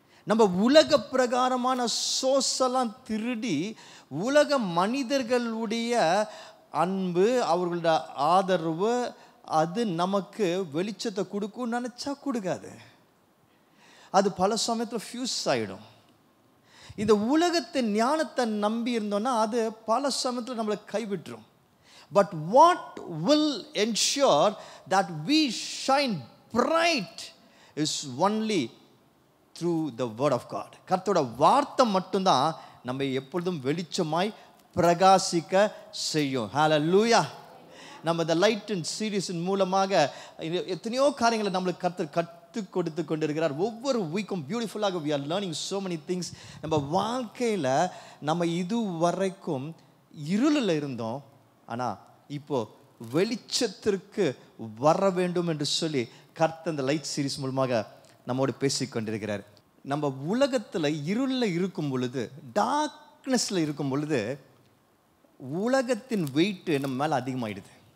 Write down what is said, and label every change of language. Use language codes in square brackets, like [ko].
[ta] நம்ம உலக பிரகாரமான சோர்ஸெல்லாம் திருடி உலக மனிதர்களுடைய அன்பு, அவர்களோட ஆதரவு, அது நமக்கு வெளிச்சத்தை கொடுக்கும்னு நினச்சா கொடுக்காது. அது பல சமயத்தில் ஃபியூஸ் ஆகிடும். இந்த உலகத்தின் ஞானத்தை நம்பி இருந்தோம்னா அது பல சமயத்தில் நம்மளை கைவிட்டுரும். [en] But what will ensure that we shine bright is only through the word of God. [ta] கர்த்தரோட வார்த்தை மட்டும்தான் நம்ம எப்பொழுதும் வெளிச்சமாய் பிரகாசிக்க செய்யும். ஹல்லேலூயா. நம்ம இந்த லைட் அண்ட் சீரீஸின் மூலமாக எத்தனையோ காரியங்களை நம்மளுக்கு கர்த்தர் கொடுத்து கொண்டிருக்கிறார். ஒவ்வொரு வீக்கும் பியூட்டிஃபுல்லாக [en] we are learning so many things. [ta] நம்ம வாழ்க்கையில் நம்ம இது வரைக்கும் இருளில் இருந்தோம், ஆனால் இப்போ வெளிச்சத்திற்கு வர வேண்டும் என்று சொல்லி கர்த்தர் இந்த லைட் சீரிஸ் மூலமாக நம்மோடு பேசிக்கொண்டிருக்கிறார். நம்ம உலகத்தில் இருளில் இருக்கும் பொழுது, டார்க்னஸில் இருக்கும் பொழுது, உலகத்தின் வெயிட்டு நம்ம மேலே அதிகமாகிடுது.